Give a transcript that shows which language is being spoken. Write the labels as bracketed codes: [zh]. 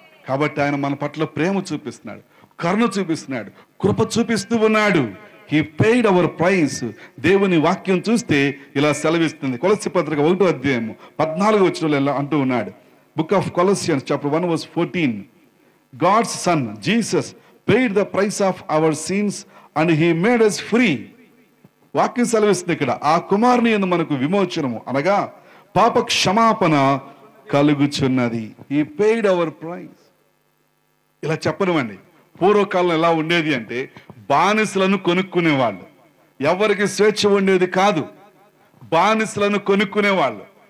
[te] కాబట్టి ఆయన మన పట్ల ప్రేమ చూపిస్తున్నాడు, కరుణ చూపిస్తున్నాడు, కృప చూపిస్తూ ఉన్నాడు. [en] He paid our price. [te] దేవుని వాక్యం చూస్తే ఇలా సెలవిస్తుంది. కొలస్సీ పత్రిక 1వ అధ్యాయము 14వ వచనంలో అంటూ ఉన్నాడు. [en] Book of Colossians chapter 1 verse 14. God's son Jesus paid the price of our sins and he made us free. [te] వాక్యం సెలవిస్తుంది ఇక్కడ, ఆ కుమారుని యందు మనకు విమోచనము అనగా పాప క్షమాపణ కలుగుచున్నది. [en] He paid our price. [te] ఇలా చెప్పనివ్వండి, పూర్వకాలం ఎలా ఉండేది అంటే బానిసలను కొనుక్కునేవాళ్ళు. ఎవరికి స్వేచ్ఛ ఉండేది కాదు. బానిసలను కొనుక్కునేవాళ్ళు.